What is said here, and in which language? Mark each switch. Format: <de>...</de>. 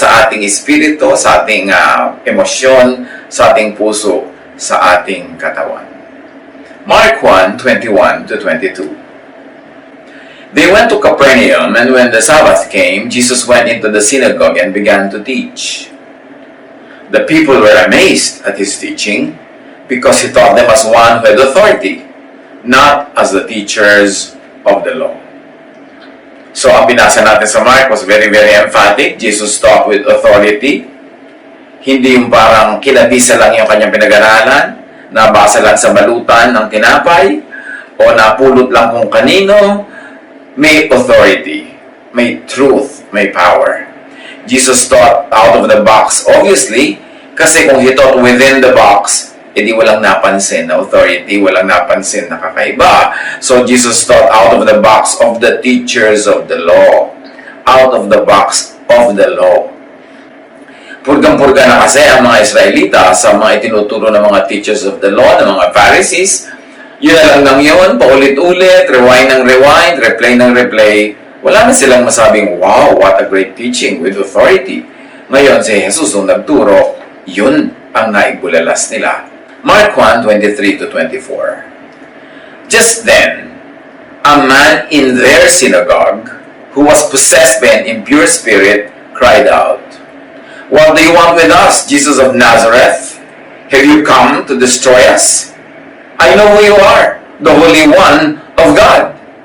<tl>ating espiritu, sa ating emosyon, sa ating puso, sa ating katawan.</tl> <en>Mark 1:21-22. They went to Capernaum, and when the Sabbath came, Jesus went into the synagogue and began to teach. The people were amazed at his teaching, because he taught them as one who had authority, not as the teachers of the law. So,</en> <tl>ang binasa natin sa</tl> <en>Mark was very, very emphatic. Jesus taught with authority.</en> <tl>Hindi yung parang kinabisa lang yung kanyang pinag-aralan, nabasa lang sa balutan ng tinapay, o napulot lang kung kanino. May authority, may truth, may power.</tl> <en>Jesus taught out of the box, obviously,</en> <tl>kasi kung</tl> <en>he taught within the box,</en> <tl>edi walang napansin na authority, walang napansin na kakaiba.</tl> <en>So Jesus taught out of the box of the teachers of the law. Out of the box of the law.</en> <tl>Purgang-purga na kasi ang mga Israelita sa mga itinuturo ng mga teachers of the law, ng mga Pharisees. Yun na lang ng yun, paulit-ulit, rewind ng rewind, replay ng replay. Wala na silang masabing,</tl> <en>wow, what a great teaching with authority.</en> <tl>Ngayon, si Jesus nung nagturo, yun ang naibulalas nila.</tl> <en>Mark 1:23-24. Just then, a man in their synagogue, who was possessed by an impure spirit, cried out, "What do you want with us, Jesus of Nazareth? Have you come to destroy us? I know who you are, the Holy One of God."</en>